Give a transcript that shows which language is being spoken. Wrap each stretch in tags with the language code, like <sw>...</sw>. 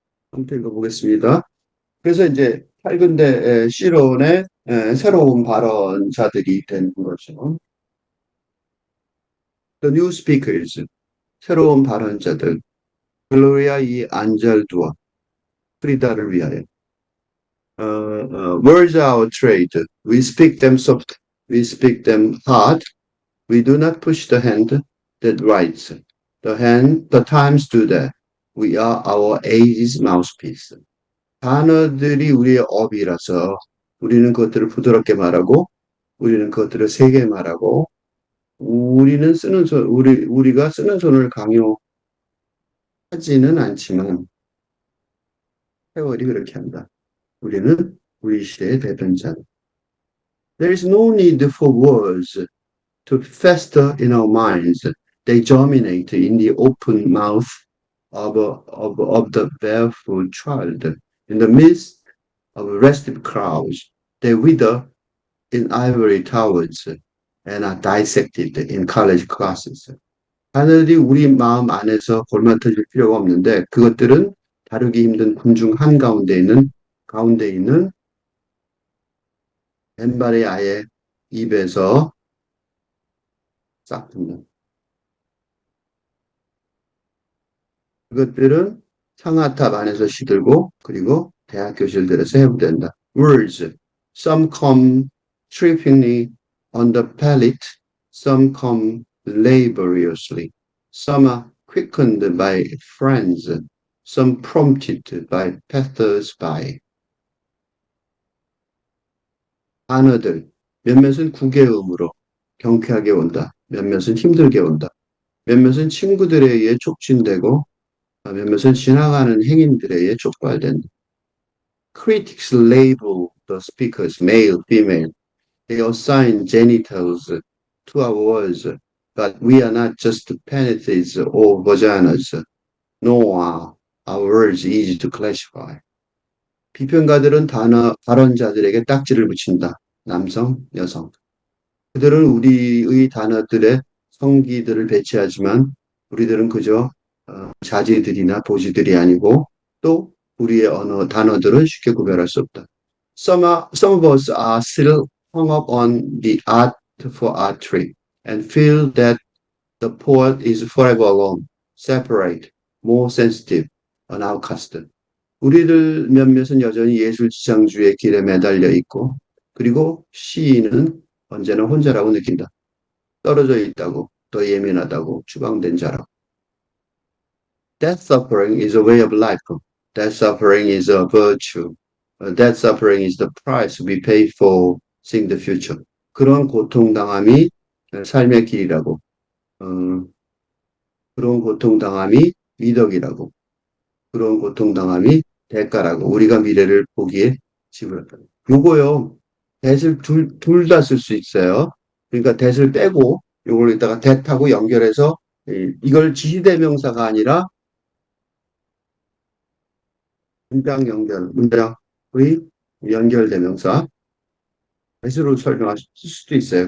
<ko>한번 읽어보겠습니다. 그래서 이제 팔근대 실론의 새로운 발언자들이 된 거죠.</ko> <en>The new speakers,</en> <ko>새로운 발언자들, 글로리아 이 안젤두아, 프리다를 위하여.</ko> <en>Words are our trade. We speak them soft, we speak them hard. We do not push the hand that writes. The times do that. We are our age's mouthpiece.</en> <ko>단어들이 우리의 업이라서 우리는 그것들을 부드럽게 말하고, 우리는 그것들을 세게 말하고, 우리가 쓰는 손을 강요하지는 않지만, 세월이 그렇게 한다. 우리는 우리 시대의 대변자.</ko> <en>There is no need for words to fester in our minds. They germinate in the open mouth of the barefoot child. In the midst of restive crowds, they wither in ivory towers and are dissected in college classes.</en> <ko>하늘이 우리 마음 안에서 골마터질 필요가 없는데 그것들은 다루기 힘든 군중 가운데 있는 맨발의 아이의 입에서 싹 듭니다. 그것들은 상아탑 안에서 시들고 그리고 대학 교실들에서 해부된다.</ko> <en>Words. Some come trippingly on the palate. Some come laboriously. Some are quickened by friends. Some prompted by passers-by.</en> <ko>단어들. 몇몇은 구개음으로 경쾌하게 온다. 몇몇은 힘들게 온다. 몇몇은 친구들에 의해 촉진되고 몇몇은 지나가는 행인들에 의해 촉발된다.</ko> <en>Critics label the speakers male, female. They assign genitals to our words, but we are not just penises or vaginas, nor are our words easy to classify.</en> <ko>비평가들은 발언자들에게 딱지를 붙인다. 남성, 여성. 그들은 우리의 단어들의 성기들을 배치하지만 우리들은 그저 자지들이나 보지들이 아니고 또 우리의 단어들은 쉽게 구별할 수 없다.</ko> <en>Some of us are still hung up on the art for artry and feel that the poet is forever alone, separate, more sensitive, an outcast.</en> <ko>우리들 몇몇은 여전히 예술 지상주의 길에 매달려 있고 그리고 시인은 언제나 혼자라고 느낀다. 떨어져 있다고, 더 예민하다고, 추방된 자라고.</ko> <en>That suffering is a way of life. That suffering is a virtue. That suffering is the price we pay for seeing the future.</en> <ko>그런 고통당함이 삶의 길이라고. 어, 그런 고통당함이 미덕이라고. 그런 고통당함이 대가라고. 우리가 미래를 보기에 지불한다. 요거요. that을 둘 다 쓸 수 있어요. 그러니까 that을 빼고 요걸 이따가 that하고 연결해서 이걸 지시대명사가 아니라 문장의 연결대명사 대수로 설명할 수도 있어요.</ko>